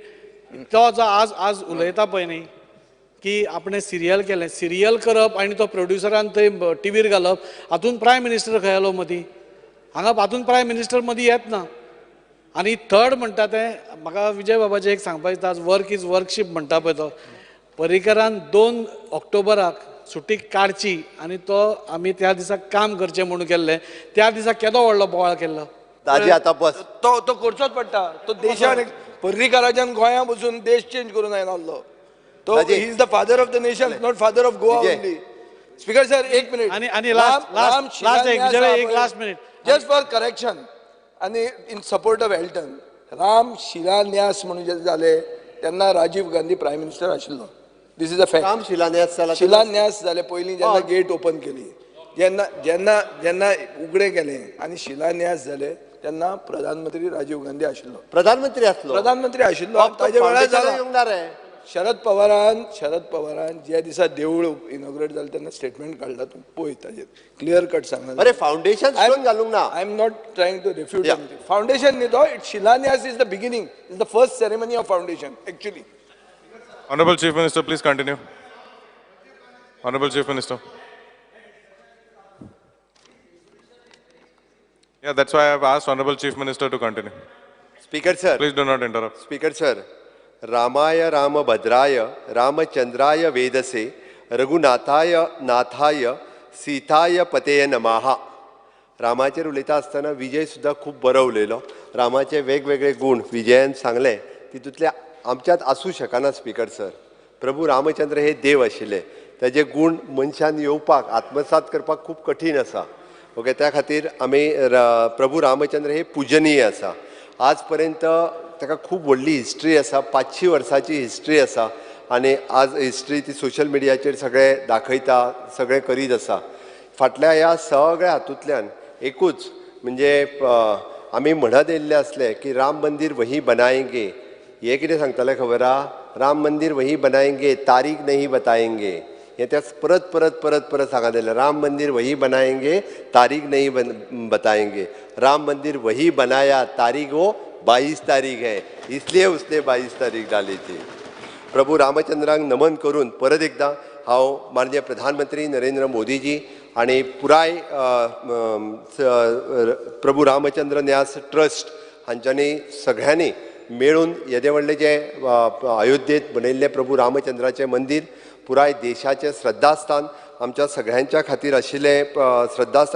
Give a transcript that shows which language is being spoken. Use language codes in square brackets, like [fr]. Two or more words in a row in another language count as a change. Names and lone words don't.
[kok] तो जो आज उलयता पळय न्ही की आपणें सिरियल केलें सिरियल करप आनी तो प्रोड्युसरान थंय टीव्हीर घालप हातून [en] prime minister [kok] खंय आलो मदीं हांगा हातून [en] prime minister [kok] मदीं येत ना आनी थर्ड म्हणटा तें म्हाका विजय बाबाचें एक सांगपाक दिसता आज [en] work is worship [kok] म्हणटा पळय तो पर्रीकरान 2 ऑक्टोबराक सुटी काडची आनी तो आमी त्या दिसा काम करचें म्हणून केल्लें त्या दिसा केदो व्हडलो बोवाळ केल्लो दाजी आतां बस तो करचोच पडटा तो देशान पर्रीकाराच्यान गोंया बसून देश चेंज करून आयलो तो [en] he is the father of the nation not father of Goa only speaker sir ek minute [kok] आनी [en] last minute just for correction [kok] आनी [en] in support of Elton [kok] राम शिलान्यास म्हणून जे जाले तेन्ना राजीव गांधी [en] prime minister [kok] आशिल्लो [en] this is a fact [kok] राम शिलान्यास जाले पयलीं जेन्ना [en] gate open [kok] केली जेन्ना जेन्ना जेन्ना उगडे केले आनी शिलान्यास जाले तेन्ना प्रधानमंत्री राजीव गांधी आशिल्लो प्रधानमंत्री आशिल्लो ताजे वेळार जाला शरद पवारान ज्या दिसा देवूळ इनॉग्रेट जालें तेन्ना स्टेटमेंट काडला तूं पळय ताजेर [en] clear cut [kok] सांगला अरे [en] foundation stone [kok] घालूंक ना [en] I am not trying to refute foundation [kok] न्ही तो [en] it shilanyas is the beginning is the first ceremony of foundation actually Honorable Chief Minister, please continue. Honorable Chief Minister. Yeah, that's why I have asked Honorable Chief Minister to continue. Speaker sir. Please do not interrupt. Speaker sir. [sa] रामाय रामभद्राय रामचंद्राय वेदसे रघुनाथाय नाथाय सीताय पतेय नमः. [kok] रामाचेर उलयता आसतना विजय सुद्दां खूब बरो उलयलो. रामाचे वेगवेगळे गुण विजयान सांगले तितूंतले आमच्यात आसूं शकना स्पीकर सर. प्रभू रामचंद्र हे देव आशिल्ले तेजे गुण मनशान येवपाक आत्मसात करपाक खूब कठीण आसा. ओके त्या खातीर आमी प्रभू रामचंद्र हे पुजनीय आसा. आज पर्यंत ताका खूब व्हडली हिस्ट्री आसा, 500 वर्सांची हिस्ट्री आसा आनी आज हिस्ट्री ती सोशल मिडियाचेर सगळे दाखयता, सगळे करीत आसा. फाटल्या ह्या सगळ्या हातूंतल्यान एकूच म्हणजे आमी म्हणत येयल्ले असले की [hi] राम मंदिर वही बनाएंगे, [kok] हे कितें सांगताले खबर आहा? [hi] राम मंदिर वही बनाएंगे, तारीख नहीं बताएंगे. [kok] हे त्या परत परत परत परत सांगत येयले. [hi] राम मंदिर वही बनाएंगे, तारीख नहीं बताएंगे. राम मंदिर वही बनाया, तारीख वो 22 तारीख है, इसलिए उसने 22 तारीख डाली थी. [kok] प्रभू रामचंद्रांक नमन करून परत एकदा हांव माननीय प्रधानमंत्री नरेंद्र मोदीजी आणि पुराय प्रभू रामचंद्र न्यास ट्रस्ट हांच्यांनी सगळ्यांनी मेळून येदे व्हडले जे अयोध्येत बनयल्ले प्रभू रामचंद्राचें मंदिर पुराय देशाचें श्रद्धास्थान आमच्या सगळ्यांच्या खातीर आशिल्लें श्रद्धास्थान.